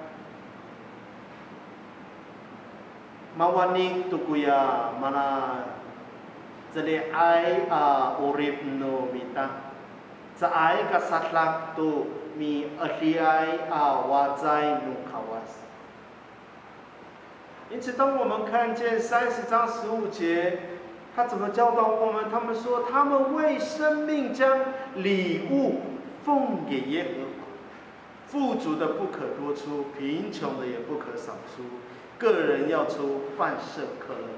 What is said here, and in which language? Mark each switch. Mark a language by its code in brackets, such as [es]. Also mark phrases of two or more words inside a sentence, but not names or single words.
[ami] Mawanig to kuya mana jadi ay urip no mita. Sa ay kasatlak to mi ahliyay wazay no kawas. [zh] 因此，当我们看见30章15节。他怎么教导我们？他们说，他们为生命将礼物奉给耶和华，富足的不可多出，贫穷的也不可少出，个人要出半舍客勒。